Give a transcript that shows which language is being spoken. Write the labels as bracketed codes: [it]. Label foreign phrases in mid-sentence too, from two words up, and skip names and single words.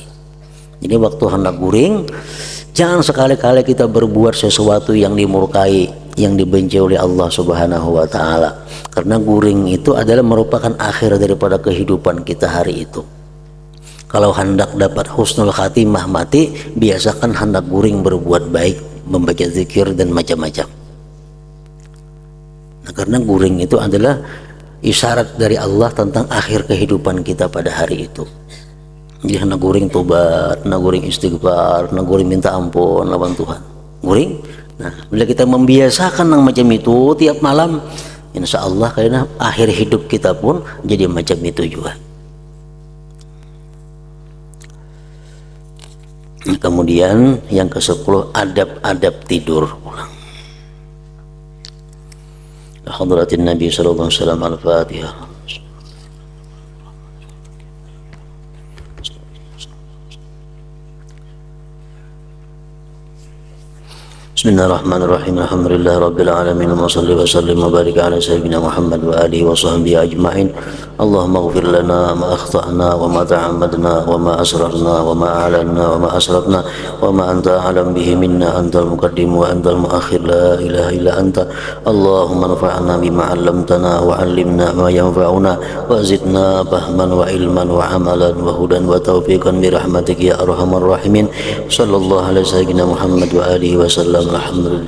[id] Jadi waktu hendak guring, jangan sekali-kali kita berbuat sesuatu yang dimurkai, yang dibenci oleh Allah [ar] سبحانه وتعالى, [id] karena guring itu adalah merupakan akhir daripada kehidupan kita hari itu. Kalau hendak dapat [ar] حسن الخاتمة [id] mati, biasakan hendak guring berbuat baik, membaca zikir dan macam-macam. Nah, karena guring itu adalah isyarat dari Allah tentang akhir kehidupan kita pada hari itu. Jadi hendak guring tobat, hendak guring istighfar, hendak guring minta ampun lawan Tuhan. Guring. Nah, bila kita membiasakan yang macam itu tiap malam, [ar] إن شاء الله [id] karena akhir hidup kita pun jadi macam itu juga. Kemudian yang ke-10, adab-adab tidur ulang. [ar] حضرة النبي صلى الله عليه وسلم، الفاتحة. بسم الله الرحمن الرحيم. الحمد لله رب العالمين، وصل وسلم وبارك على سيدنا محمد وآله وصحبه أجمعين. اللهم اغفر لنا ما أخطأنا وما تعمدنا وما أسررنا وما أعلنا وما أسرفنا وما أنت أعلم به منا، أنت المقدم وأنت المؤخر، لا إله إلا أنت. اللهم انفعنا بما علمتنا وعلمنا ما ينفعنا وزدنا فهما وعلما وعملا وهدى وتوفيقا برحمتك يا أرحم الراحمين. صلى الله عليه سيدنا محمد وآله وسلم.